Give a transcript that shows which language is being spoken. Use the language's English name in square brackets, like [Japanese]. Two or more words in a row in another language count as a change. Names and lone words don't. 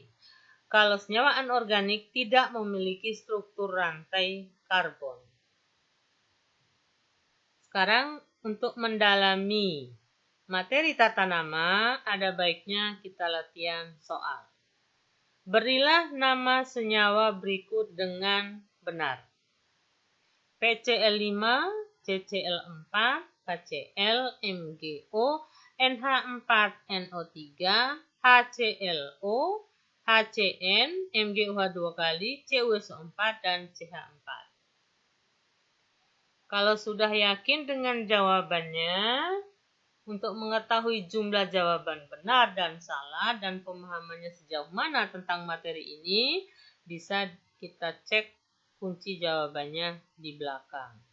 [Indonesian] Kalau senyawa anorganik tidak memiliki struktur rantai karbon. Sekarang untuk mendalami materi tata nama, ada baiknya kita latihan soal. Berilah nama senyawa berikut dengan benar. PCl5, CCl4, KCl, MgO, NH4NO3, HClO, HCN, MgOH 2 kali, CuSO4, dan CH4. Kalau sudah yakin dengan jawabannya, untuk mengetahui jumlah jawaban benar dan salah dan pemahamannya sejauh mana tentang materi ini, bisa kita cek kunci jawabannya di belakang.